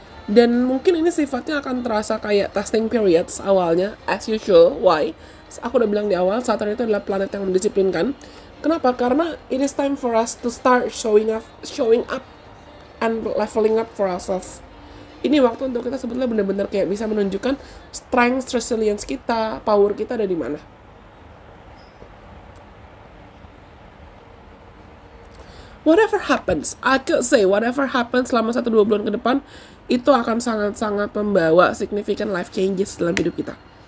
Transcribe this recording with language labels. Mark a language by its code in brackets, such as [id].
[id] Dan mungkin ini sifatnya akan terasa kayak testing periods awalnya, [en] as usual. Why? [id] Aku udah bilang di awal, Saturn itu adalah planet yang mendisiplinkan. Kenapa? Karena [en] it is time for us to start showing up and leveling up for ourselves. [id] Ini waktu untuk kita sebetulnya benar-benar kayak bisa menunjukkan strength, resilience kita, power kita ada di mana. [en] Whatever happens, I could say whatever happens [id] selama 1-2 bulan ke depan, itu akan sangat-sangat membawa [en] significant life changes [id] dalam hidup kita.